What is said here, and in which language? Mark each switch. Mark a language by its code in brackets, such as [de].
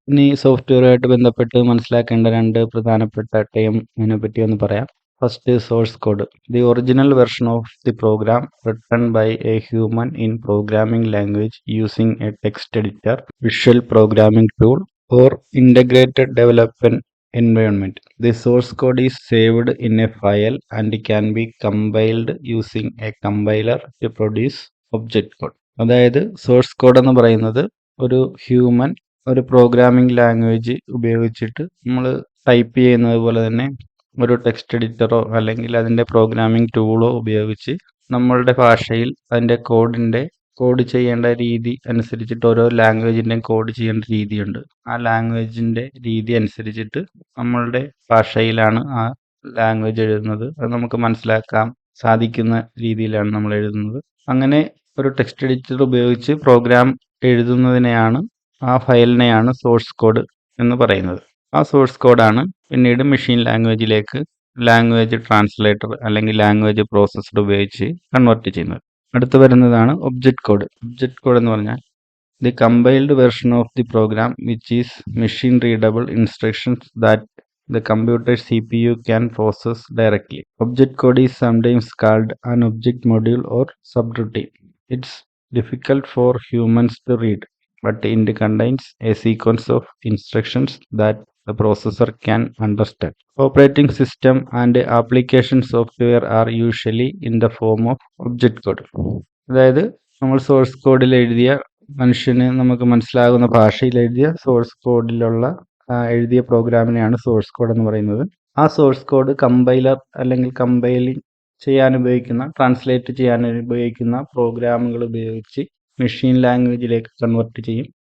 [ml] ഇനി സോഫ്റ്റ്വെയറുമായിട്ട് ബന്ധപ്പെട്ട് മനസ്സിലാക്കേണ്ട 2 പ്രധാനപ്പെട്ട ടേം ഇതിനെപ്പറ്റി ഒന്ന് പറയാം. [en] First, source code. The original version of the program written by a human in programming language using a text editor, visual programming tool or integrated development environment. The source code is saved in a file and can be compiled using a compiler to produce object code. [ml] അതായത് source code എന്ന് പറയുന്നത് ഒരു human ഒരു programming language ഉപയോഗിച്ചിട്ട് നമ്മൾ type ചെയ്യുന്നത് പോലെ തന്നെ ഒരു ടെക്സ്റ്റ് എഡിറ്ററോ അല്ലെങ്കിൽ അതിൻ്റെ പ്രോഗ്രാമിംഗ് ടൂളോ ഉപയോഗിച്ച് നമ്മളുടെ ഭാഷയിൽ അതിൻ്റെ കോഡ് ചെയ്യേണ്ട രീതി അനുസരിച്ചിട്ട് ഓരോ ലാംഗ്വേജിൻ്റെയും കോഡ് ചെയ്യേണ്ട രീതിയുണ്ട്. ആ ലാംഗ്വേജിൻ്റെ രീതി അനുസരിച്ചിട്ട് നമ്മളുടെ ഭാഷയിലാണ് ആ ലാംഗ്വേജ് എഴുതുന്നത്. അത് നമുക്ക് മനസ്സിലാക്കാൻ സാധിക്കുന്ന രീതിയിലാണ് നമ്മൾ എഴുതുന്നത്. അങ്ങനെ ഒരു ടെക്സ്റ്റ് എഡിറ്റർ ഉപയോഗിച്ച് പ്രോഗ്രാം എഴുതുന്നതിനെയാണ്, ആ ഫയലിനെയാണ് സോഴ്സ് കോഡ് എന്ന് പറയുന്നത്. ആ സോഴ്സ് കോഡാണ് പിന്നീട് മെഷീൻ ലാംഗ്വേജിലേക്ക് ലാംഗ്വേജ് ട്രാൻസ്ലേറ്റർ അല്ലെങ്കിൽ ലാംഗ്വേജ് പ്രോസസ്സർ ഉപയോഗിച്ച് കൺവേർട്ട് ചെയ്യുന്നത്. അടുത്ത് വരുന്നതാണ് ഒബ്ജക്റ്റ് കോഡ്. ഒബ്ജക്റ്റ് കോഡ് എന്ന് പറഞ്ഞാൽ [en] The compiled version of the program which is machine readable instructions that the computer CPU can process directly. Object code is sometimes called an object module or subroutine. It's difficult for humans to read, but it contains a sequence of instructions that the processor can understand. Operating system and application software are usually in the form of object code. [ml] അതായത് നമ്മൾ source കോഡിൽ എഴുതിയ, മനുഷ്യന് നമുക്ക് മനസ്സിലാകുന്ന ഭാഷയിൽ എഴുതിയ source കോഡിലുള്ള എഴുതിയ പ്രോഗ്രാമിനെയാണ് സോഴ്സ് കോഡ് എന്ന് പറയുന്നത്. ആ സോഴ്സ് കോഡ് കമ്പൈലർ അല്ലെങ്കിൽ കമ്പൈലിംഗ് ചെയ്യാൻ ഉപയോഗിക്കുന്ന, ട്രാൻസ്ലേറ്റ് ചെയ്യാൻ ഉപയോഗിക്കുന്ന പ്രോഗ്രാമുകൾ ഉപയോഗിച്ച് മെഷീൻ ലാംഗ്വേജിലേക്ക് കൺവെർട്ട് ചെയ്യും.